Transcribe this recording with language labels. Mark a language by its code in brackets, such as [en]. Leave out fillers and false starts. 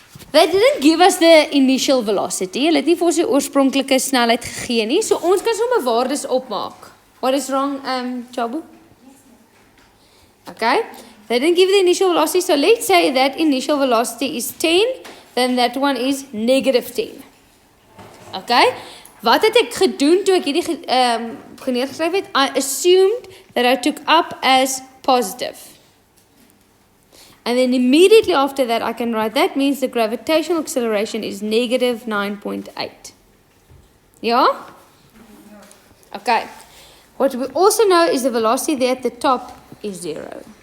[en] They didn't give us the initial velocity. [af] Hulle het nie vir ons die oorspronklike snelheid gegee nie. So ons kan sommer waardes opmaak. [en] What is wrong, Jabu? [af] Okay? [en] They didn't give the initial velocity. So let's say that initial velocity is 10. Then that one is negative 10. Okay? [af] Wat het ek gedoen toe ek hierdie neergeskryf het? [en] I assumed that I took up as positive. And then immediately after that, I can write that means the gravitational acceleration is negative 9.8. Yeah? Okay. What we also know is the velocity there at the top is 0.